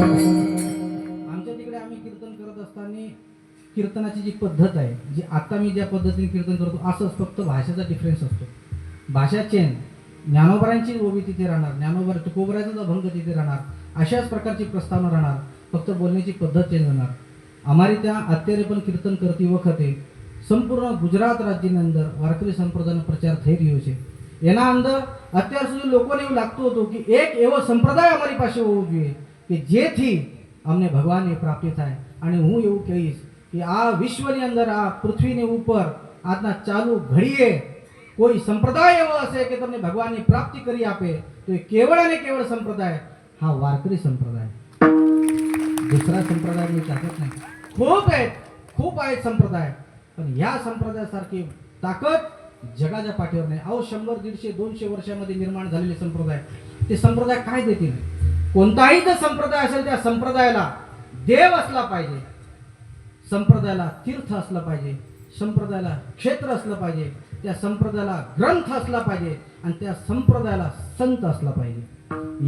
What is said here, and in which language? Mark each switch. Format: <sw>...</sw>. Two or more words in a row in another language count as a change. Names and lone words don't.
<mr>आमच्या तिकडे आम्ही कीर्तन करत असताना कीर्तनाची जी पद्धत आहे, जी आता मी ज्या पद्धतीने कीर्तन करतो, असंच फक्त भाषेचा डिफरन्स असतो. भाषा चेंज. ज्ञानोबरांची ओवी तिथे राहणार, ज्ञानोबा तुकोबराचा अभंग तिथे राहणार, अशाच प्रकारची प्रस्तावना राहणार, फक्त बोलण्याची पद्धत चेंज होणार.</mr> <gu>અમારી ત્યાં અત્યારે પણ કીર્તન કરતી વખતે સંપૂર્ણ ગુજરાત રાજ્યની અંદર વારકરી સંપ્રદાયનો પ્રચાર થઈ રહ્યો છે. એના અંદર અત્યાર સુધી લોકોને એવું લાગતું હતું કે એક એવો સંપ્રદાય અમારી પાસે હોવો જોઈએ કે જેથી અમને ભગવાનની પ્રાપ્તિ થાય. અને હું એવું કહીશ કે આ વિશ્વની અંદર, આ પૃથ્વીની ઉપર આજના ચાલુ ઘડીએ કોઈ સંપ્રદાય એવો હશે કે તમને ભગવાનની પ્રાપ્તિ કરી આપે, તો એ કેવળ અને કેવળ સંપ્રદાય હા વારકરી સંપ્રદાય.</gu> <mr>दुसरा संप्रदाय मी टाकत नाही. खूप आहेत संप्रदाय, पण या संप्रदायासारखी ताकद जगाच्या पाठीवर नाही. अहो 100, 150, 200 वर्षामध्ये निर्माण झालेले संप्रदाय, ते संप्रदाय काय देतील? कोणताही जर संप्रदाय असेल त्या संप्रदायाला देव असला पाहिजे, संप्रदायाला तीर्थ असलं पाहिजे, संप्रदायाला क्षेत्र असलं पाहिजे, त्या संप्रदायाला ग्रंथ असला पाहिजे आणि त्या संप्रदायाला संत असला पाहिजे.</mr>